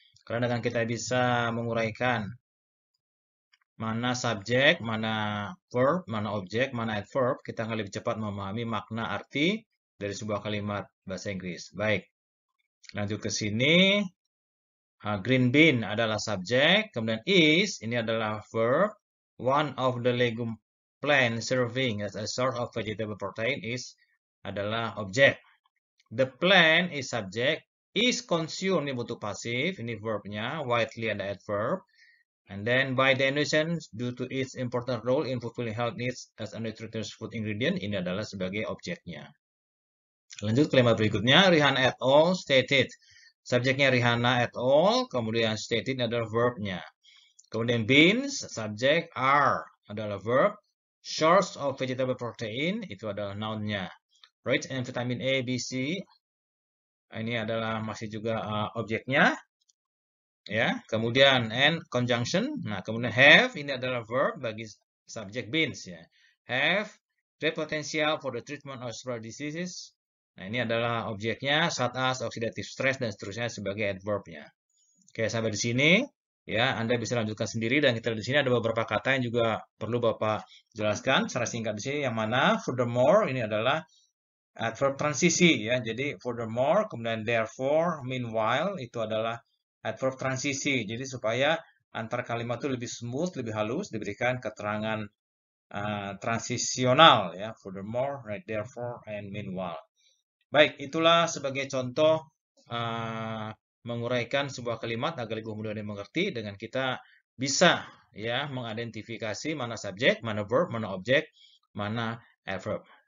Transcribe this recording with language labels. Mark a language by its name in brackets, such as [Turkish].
[Indonesian] Karena dengan kita bisa menguraikan mana subjek, mana verb, mana objek, mana adverb, kita akan lebih cepat memahami makna arti dari sebuah kalimat bahasa Inggris. Baik, lanjut ke sini. Green bean adalah subjek, kemudian is, ini adalah verb. [English] One of the legume plant serving as a source of vegetable protein is [Indonesian] adalah objek. [English] The plant is subject, is consumed, [Indonesian] ini bentuk pasif, ini verbnya, [English] widely ada adverb. And then by definition, due to its important role in fulfilling health needs as a nutritious food ingredient, [Indonesian] ini adalah sebagai objeknya. Lanjut kalimat berikutnya, Rihanna et al. Stated. Subjeknya Rihanna et al. Kemudian stated adalah verbnya. Kemudian beans, subjek, are adalah verb. [English] Source of vegetable protein, [Indonesian] itu adalah nounnya. [English] Rich in vitamin A, B, C, [Indonesian] ini adalah masih juga objeknya. Ya, kemudian and conjunction. Nah, kemudian have ini adalah verb bagi subjek beans ya. [English] Have great potential for the treatment of several diseases. [Indonesian] Nah, ini adalah objeknya, [English] such as oxidative stress [Indonesian] dan seterusnya sebagai adverbnya. Oke, sampai di sini ya, Anda bisa lanjutkan sendiri dan kita di sini ada beberapa kata yang juga perlu Bapak jelaskan secara singkat di sini, yang mana furthermore ini adalah adverb transisi ya. Jadi furthermore, kemudian therefore, meanwhile itu adalah adverb transisi. Jadi supaya antar kalimat itu lebih smooth, lebih halus, diberikan keterangan transisional ya. [English] Furthermore, right, therefore, and meanwhile. [Indonesian] Baik, itulah sebagai contoh menguraikan sebuah kalimat agar lebih mudah dimengerti dengan kita bisa ya mengidentifikasi mana subjek, mana verb, mana objek, mana adverb.